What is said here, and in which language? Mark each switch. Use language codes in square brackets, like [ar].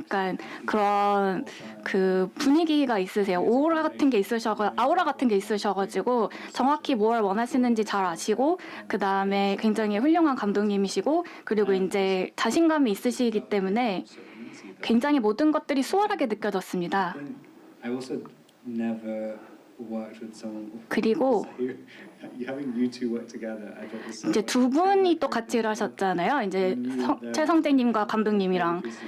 [ko] 그러니까 그런 그 분위기가 있으세요. 아우라 같은 게 있으셔가지고 정확히 뭘 원하시는지 잘 아시고 그 다음에 굉장히 훌륭한 감독님이시고 그리고 이제 자신감이 있으시기 때문에 굉장히 모든 것들이 수월하게 느껴졌습니다. [en] I also never worked with someone. [ko] 그리고 [en] Having you two work together, I thought was [ko] 이제 두 분이 또 같이 일하셨잖아요. 이제 최성재님과 감독님이랑.